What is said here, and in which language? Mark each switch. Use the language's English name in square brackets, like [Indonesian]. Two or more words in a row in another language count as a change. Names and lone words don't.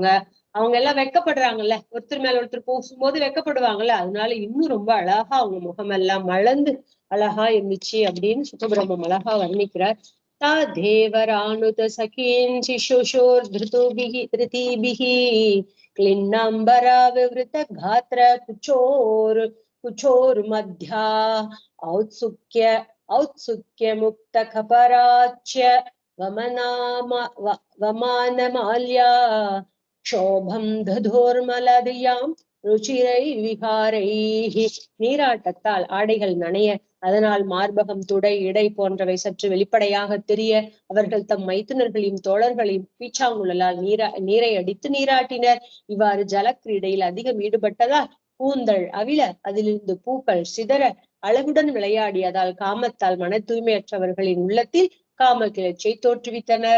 [Tamil] அவங்க எல்லாம் வெக்கப்படுறாங்கல்ல, ஒருத்தர் மேல ஒருத்தர் பூசும்போது வெக்கப்படுவாங்கல்ல, அதனால இன்னும் ரொம்ப அழகா அவங்க முகமெல்லாம் மலர்ந்து அழகா இருந்துச்சு அப்படின்னு சுகபிரம்மம் அழகா வர்ணிக்கிறார். [Sanskrit] देवरानुत सखीन् सिषिचुर् दृतिभिः क्लिन्नाम्बरा विवृत घात्र कुचोर मध्या औत्सुक्य मुक्त खपराच्य वमानमाल्या क्षोभम दधोर्मलदियां रुचिरैर् विहारैः. [Tamil] நீராட்டத்தால் ஆடைகள் நனைய, அதனால் மார்பகம், துடை, இடை போன்றவை சற்று வெளிப்படையாக தெரிய, அவர்கள் தம் மைத்துனர்களையும் தோழர்களையும் பீச்சாங்குழலால் நீரை அடித்து நீராட்டினர். இவ்வாறு ஜலக்கிரீடையில் அதிகம் ஈடுபட்டதால் கூந்தல் அவிழ, அதிலிருந்து பூக்கள் சிதற, அழகுடன் விளையாடியதால் காமத்தால் மன தூய்மையற்றவர்களின் உள்ளத்தில் காம கிளர்ச்சியை தோற்றுவித்தனர்.